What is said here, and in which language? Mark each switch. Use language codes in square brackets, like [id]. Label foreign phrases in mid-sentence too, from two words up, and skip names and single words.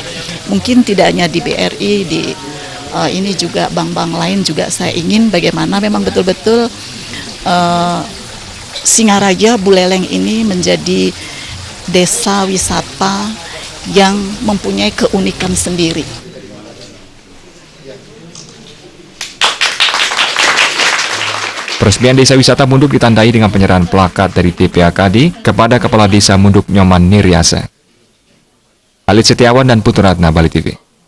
[id] Mungkin tidak hanya di BRI, ini juga bank-bank lain juga saya ingin bagaimana memang betul-betul Singaraja Buleleng ini menjadi desa wisata yang mempunyai keunikan sendiri. Peresmian Desa Wisata Munduk ditandai dengan penyerahan plakat dari TPAKD kepada Kepala Desa Munduk Nyoman Niryasa. Alit Setiawan dan Putu Ratna, Bali TV.